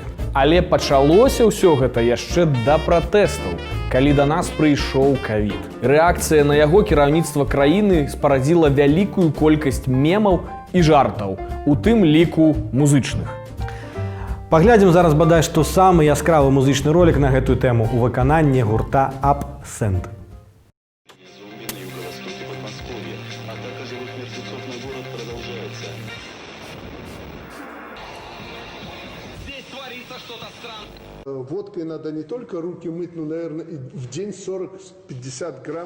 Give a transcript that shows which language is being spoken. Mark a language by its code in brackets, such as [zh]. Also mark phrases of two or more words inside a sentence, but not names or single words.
[be] Але пачалося ўсё гэта яшчэ да пратэстаў, калі да нас прыйшоў ковід. Рэакцыя на яго кіраўніцтва краіны спарадзіла вялікую колькасць мемаў і жартаў, у тым ліку музычных. Паглядзім зараз бадай, што самы яскравы музычны ролик на гэтую тэму ў выкананні гурта Absent. [ru] Водкой надо не только руки мыть, но, наверное, и в день 40-50 грамм.